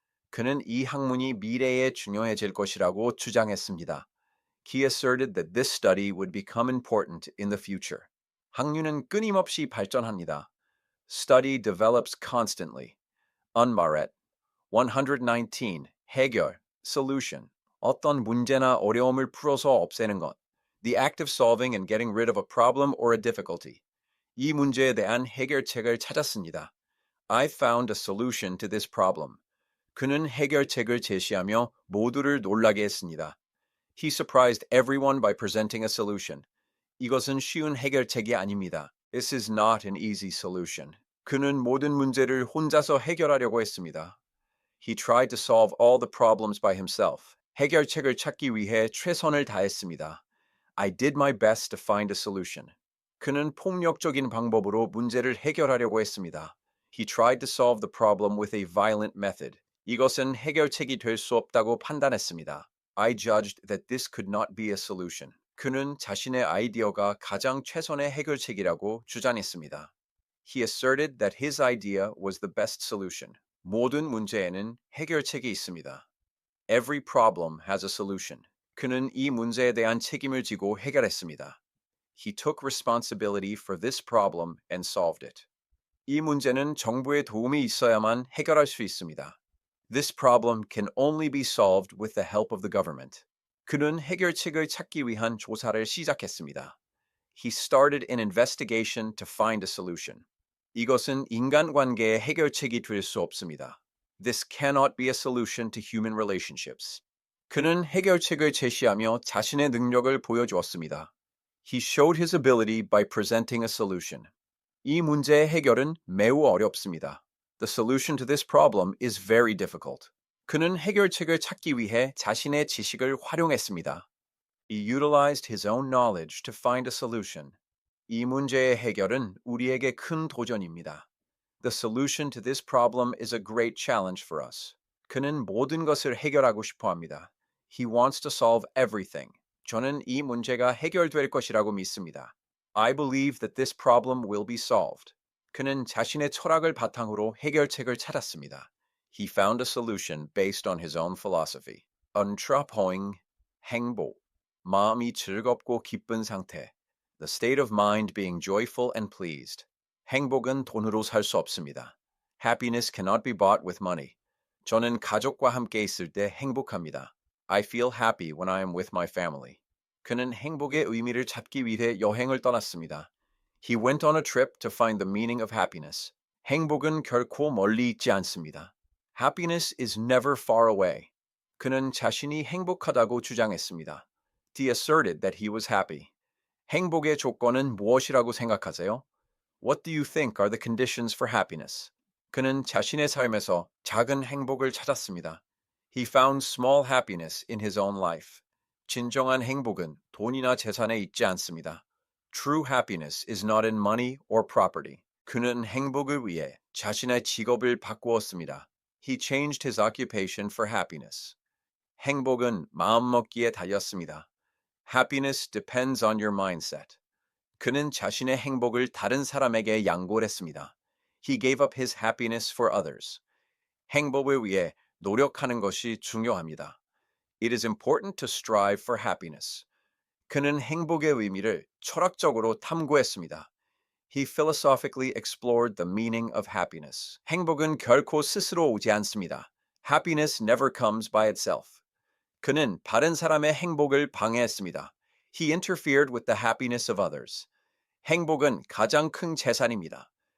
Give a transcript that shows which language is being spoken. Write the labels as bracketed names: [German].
[Korean] 그는 이 학문이 미래에 중요해질 것이라고 주장했습니다. [English] He asserted that this study would become important in the future. [Korean] 학문은 끊임없이 발전합니다. [English] Study develops constantly. Unmaret. 119. 해결. Solution. [Korean] 어떤 문제나 어려움을 풀어서 없애는 것. [English] The act of solving and getting rid of a problem or a difficulty. [Korean] 이 문제에 대한 해결책을 찾았습니다. [English] I found a solution to this problem. [Korean] 그는 해결책을 제시하며 모두를 놀라게 했습니다. [English] He surprised everyone by presenting a solution. [Korean] 이것은 쉬운 해결책이 아닙니다. [English] This is not an easy solution. [Korean] 그는 모든 문제를 혼자서 해결하려고 했습니다. [English] He tried to solve all the problems by himself. [Korean] 해결책을 찾기 위해 최선을 다했습니다. [English] I did my best to find a solution. [Korean] 그는 폭력적인 방법으로 문제를 해결하려고 했습니다. [English] He tried to solve the problem with a violent method. [Korean] 이것은 해결책이 될 수 없다고 판단했습니다. [English] I judged that this could not be a solution. [Korean] 그는 자신의 아이디어가 가장 최선의 해결책이라고 주장했습니다. [English] He asserted that his idea was the best solution. [Korean] 모든 문제에는 해결책이 있습니다. [English] Every problem has a solution. [Korean] 그는 이 문제에 대한 책임을 지고 해결했습니다. [English] He took responsibility for this problem and solved it. [Korean] 이 문제는 정부의 도움이 있어야만 해결할 수 있습니다. [English] This problem can only be solved with the help of the government. [Korean] 그는 해결책을 찾기 위한 조사를 시작했습니다. [English] He started an investigation to find a solution. [Korean] 이것은 인간관계의 해결책이 될 수 없습니다. [English] This cannot be a solution to human relationships. [Korean] 그는 해결책을 제시하며 자신의 능력을 보여주었습니다. [English] He showed his ability by presenting a solution. [Korean] 이 문제의 해결은 매우 어렵습니다. [English] The solution to this problem is very difficult. [Korean] 그는 해결책을 찾기 위해 자신의 지식을 활용했습니다. [English] He utilized his own knowledge to find a solution. [Korean] 이 문제의 해결은 우리에게 큰 도전입니다. [English] The solution to this problem is a great challenge for us. [Korean] 그는 모든 것을 해결하고 싶어 합니다. [English] He wants to solve everything. [Korean] 저는 이 문제가 해결될 것이라고 믿습니다. [English] I believe that this problem will be solved. [Korean] 그는 자신의 철학을 바탕으로 해결책을 찾았습니다. [English] He found a solution based on his own philosophy. [Korean] Untrapoing, 행복, 마음이 즐겁고 기쁜 상태. [English] The state of mind being joyful and pleased. [Korean] 행복은 돈으로 살 수 없습니다. [English] Happiness cannot be bought with money. [Korean] 저는 가족과 함께 있을 때 행복합니다. [English] I feel happy when I am with my family. [Korean] 그는 행복의 의미를 찾기 위해 여행을 떠났습니다. [English] He went on a trip to find the meaning of happiness. [Korean] 행복은 결코 멀리 있지 않습니다. [English] Happiness is never far away. [Korean] 그는 자신이 행복하다고 주장했습니다. [English] He asserted that he was happy. [Korean] 행복의 조건은 무엇이라고 생각하세요? [English] What do you think are the conditions for happiness? [Korean] 그는 자신의 삶에서 작은 행복을 찾았습니다. [English] He found small happiness in his own life. [Korean] 진정한 행복은 돈이나 재산에 있지 않습니다. [English] True happiness is not in money or property. [Korean] 그는 행복을 위해 자신의 직업을 바꾸었습니다. [English] He changed his occupation for happiness. [Korean] 행복은 마음먹기에 달렸습니다. [English] Happiness depends on your mindset. [Korean] 그는 자신의 행복을 다른 사람에게 양보했습니다. [English] He gave up his happiness for others. [Korean] 행복을 위해 노력하는 것이 중요합니다. [English] It is important to strive for happiness. [Korean] 그는 행복의 의미를 철학적으로 탐구했습니다. [English] He philosophically explored the meaning of happiness. [Korean] 행복은 결코 스스로 오지 않습니다. [English] Happiness never comes by itself. [Korean] 그는 다른 사람의 행복을 방해했습니다. [English] He interfered with the happiness of others. [Korean] 행복은 가장 큰 재산입니다.